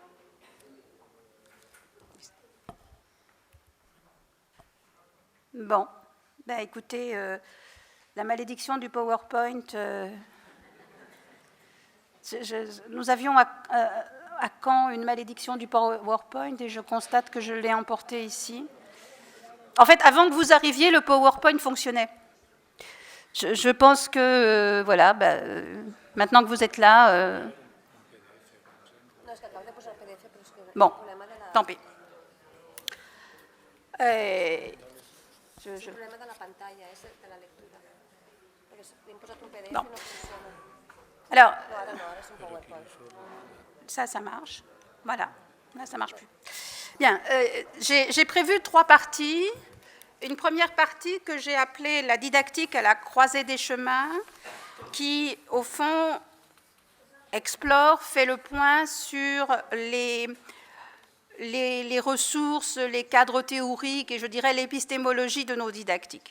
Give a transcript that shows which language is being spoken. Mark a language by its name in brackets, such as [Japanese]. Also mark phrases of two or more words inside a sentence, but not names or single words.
[French] Bon, écoutez, la malédiction du PowerPoint, nous avions à Caen une malédiction du PowerPoint et je constate que je l'ai emporté ici. En fait, avant que vous arriviez, le PowerPoint fonctionnait. Je pense que, voilà, maintenant que vous êtes là... Bon, tant pis. [Catalan] El problema de la pantalla és de la lectura. Perquè li hem posat un PDF no. I no funciona. [French] Alors, [Catalan] no, ara és un PowerPoint. [French] Ça marche. Voilà, là, ça ne marche plus. Bien, j'ai prévu 3 parties. Une première partie que j'ai appelée la didactique à la croisée des chemins, qui, au fond, explore, fait le point sur les ressources, les cadres théoriques et je dirais l'épistémologie de nos didactiques.